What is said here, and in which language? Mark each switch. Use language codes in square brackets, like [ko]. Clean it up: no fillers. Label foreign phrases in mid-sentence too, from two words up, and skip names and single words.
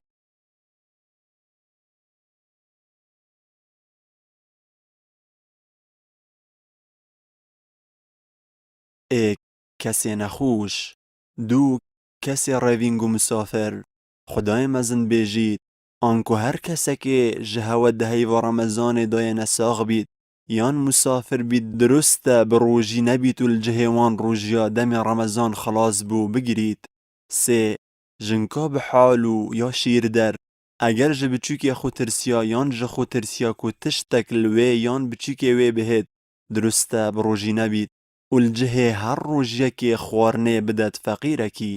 [ku] ئێک کەسێ نەخۆش. دوو کەسێ ڕێڤینگ و مسافر. خودای مەزن بێژیت ئانکو هەر کەسێکێ ji hewe di heyva Remezanê dayêne sax bît yan musafir bît durust e bi rojî nebît û li cihê wan rojiya demê Remezan xilas bû bigirît. Sê jinka bi hal û ya şîrder eger ji biçûkê xwe tirsiya yan ji xwe tirsiya ku tiştek li wê yan biçûkê wê bihêt durust e bi rojî nebît û li cihê her rojiyekê xwarinê bidet feqîrekî.